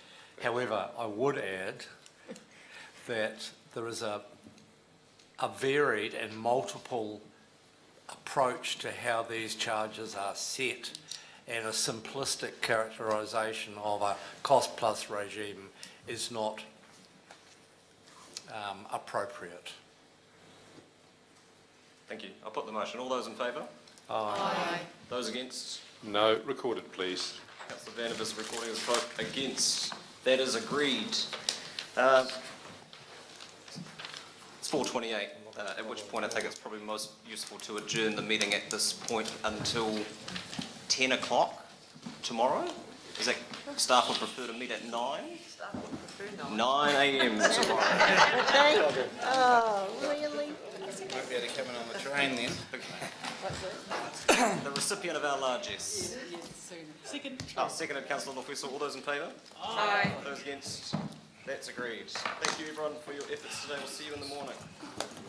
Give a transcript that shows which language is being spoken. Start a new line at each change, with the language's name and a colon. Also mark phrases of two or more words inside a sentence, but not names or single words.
English: However, I would add that there is a varied and multiple approach to how these charges are set, and a simplistic characterisation of a cost-plus regime is not appropriate. Thank you. I'll put the motion. All those in favour? Aye. Those against? No. Recorded, please. Councillor Vanivers recording his vote against. That is agreed. It's 4:28, at which point I think it's probably most useful to adjourn the meeting at this point until 10 o'clock tomorrow. Is that staff would prefer to meet at 9? Staff would prefer 9 a.m. tomorrow. Okay. Oh, really? You won't be able to come in on the train then. The recipient of our largesse. Second. Seconded, Councillor Lofiso. All those in favour? Aye. Those against? That's agreed. Thank you everyone for your efforts today. We'll see you in the morning.